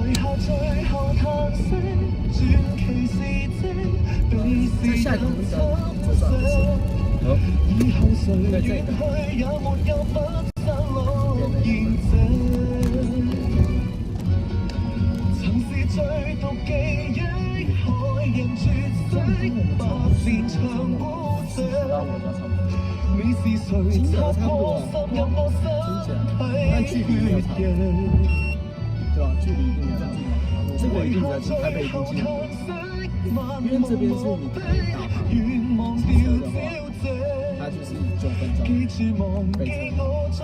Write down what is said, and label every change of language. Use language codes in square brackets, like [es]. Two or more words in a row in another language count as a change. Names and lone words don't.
[zh] 在下一个红灯左转的时候，对这个。最毒記憶，害人絕跡，百年長故者。你是誰插破滲入我身體血液？對吧？距離一定比較近，這個一定比較近，台北一定近，因為這邊是你可以打跑，騎車的話，它就是9分鐘北車。